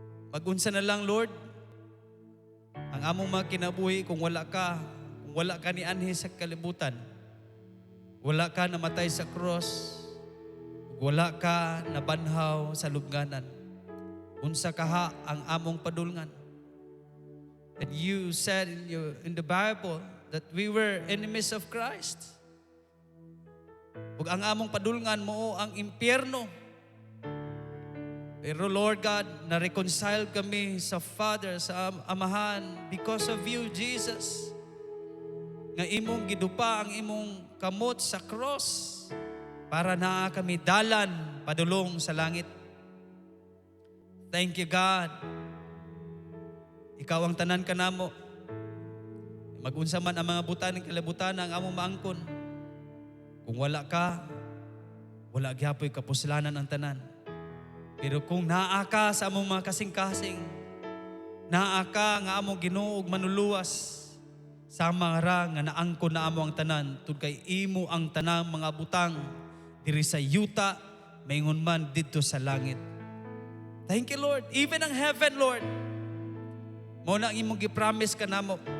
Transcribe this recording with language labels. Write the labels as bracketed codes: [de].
[ceb] Magunsa na lang, Lord, ang among mga kinabuhi kung wala ka ni anhi sa kalibutan, wala ka namatay sa cross, wala ka nabanhaw sa lubnganan, unsa kaha ang among padulngan. [en] And you said in the Bible that we were enemies of Christ. [ceb] Ug ang among padulngan mo ang impyerno. Pero Lord God, na-reconcile kami sa Father, sa Amahan, [en] because of you, Jesus. [ceb] Nga imong gidupa ang imong kamot sa cross para naa kami dalan padulong sa langit. [en] Thank you, God. [ceb] Ikaw ang tanan kanamo. Magunsa man ang mga butan ng kalabutan ang among maangkon. Kung wala ka, wala gyapoy kapuslanan ang tanan. Pero kung naa ka sa among mga kasing-kasing, naa ka nga among Ginoo ug manuluwas, sama ra nga naangkon na amo ang tanan, tud kay imo ang tanang mga butang diri sa yuta, maingon man didto sa langit. [en] Thank you, Lord. [ceb] Even ang heaven, Lord, mo na ang imong gipromise ka namo.